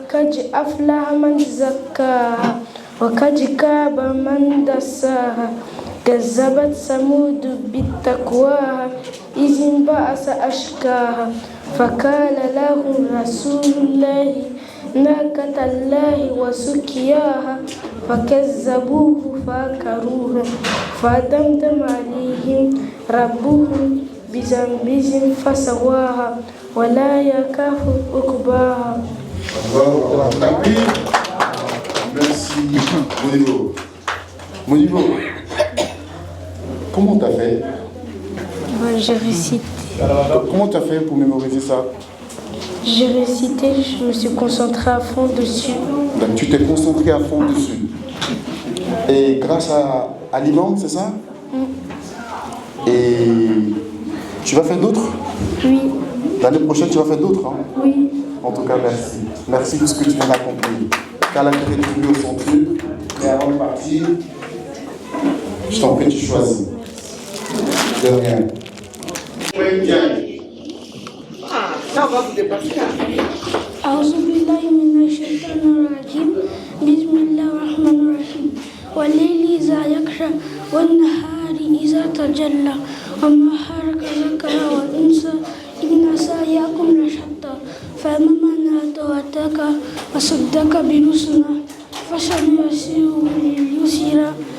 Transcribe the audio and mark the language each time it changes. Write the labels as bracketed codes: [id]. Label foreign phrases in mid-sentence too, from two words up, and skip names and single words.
[ar] قد أفلح من زكاها وقد خاب من دساها كذبت ثمود بتقواها إذ انبعث أشقاها فقال لهم رسول الله ناقة الله وسقياها فكذبوه فعقروها فدمدم عليهم ربهم بذنبهم فسواها ولا يخاف عقباها. [fr] Merci, Modibo. Modibo, comment t'as fait? J'ai récité. Comment t'as fait pour mémoriser ça? J'ai récité, je me suis concentrée à fond dessus. Donc, tu t'es concentré à fond dessus. Et grâce à l'imam, c'est ça? Et tu vas faire d'autres? Oui. L'année prochaine, tu vas faire d'autres, hein? Oui. En tout cas, merci. Merci de ce que tu viens d'accomplir. Qu'Allah te rétribue au centuple. Et avant de partir, je t'en prie, tu choisis. De rien. [ar] أعوذ بالله من الشيطان الرجيم بسم الله الرحمن الرحيم والليل إذا يغشى والنهار إذا تجلى وما حرك ذكر والأنثى إن سعيكم لشتى فأما من أتاك وصدق بالحسنى فسنيسره لليسرى